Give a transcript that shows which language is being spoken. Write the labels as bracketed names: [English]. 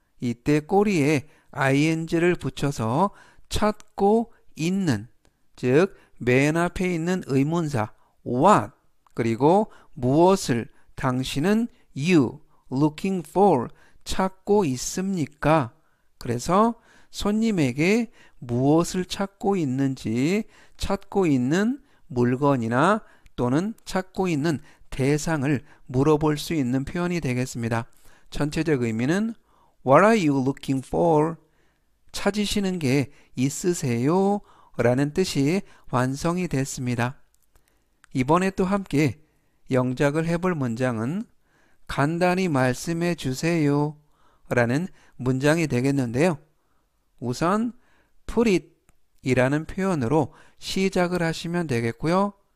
[Korean] 이때 꼬리에 ing를 붙여서 찾고 있는, 즉 맨 앞에 있는 의문사 what 그리고 무엇을 당신은 [English] you looking for [Korean] 찾고 있습니까? 그래서 손님에게 무엇을 찾고 있는지 찾고 있는 물건이나 또는 찾고 있는 대상을 물어볼 수 있는 표현이 되겠습니다. 전체적 의미는 [English] What are you looking for? [Korean] 찾으시는 게 있으세요? 라는 뜻이 완성이 됐습니다. 이번에 또 함께 영작을 해볼 문장은 간단히 말씀해 주세요 라는 문장이 되겠는데요. 우선 [English] put it [Korean] 이라는 표현으로 시작을 하시면 되겠고요.